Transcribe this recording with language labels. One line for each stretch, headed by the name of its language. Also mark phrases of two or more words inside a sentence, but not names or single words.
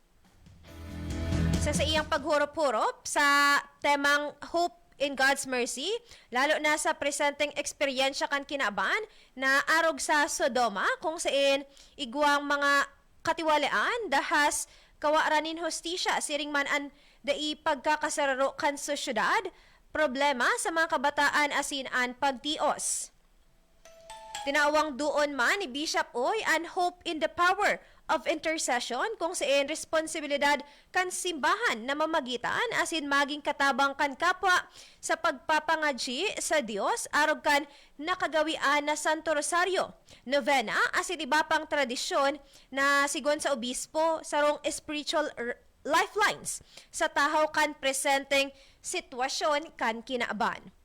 Bikol: Sa iyang paghurop-hurop sa temang Hope in God's Mercy, lalo na sa presenteng eksperyensya kan kinaban na arog sa Sodoma kung saan igwang mga katiwalaan dahas kawaranin hostisya siring man an dai pagkakasararo kan sosyudad, problema sa mga kabataan asin an pagtios. Tinawang doon man ni Bishop Uy an
English: hope in the power of intercession
Bikol: kung saan responsibilidad kan simbahan na mamagitan asin maging katabang kan kapwa sa pagpapangadji sa Dios arog kan nakagawian na Santo Rosario, novena asin iba pang tradisyon na sigon sa obispo sarong
English: spiritual lifelines
Bikol: sa tahaw kan presenteng sitwasyon kan kinaaban.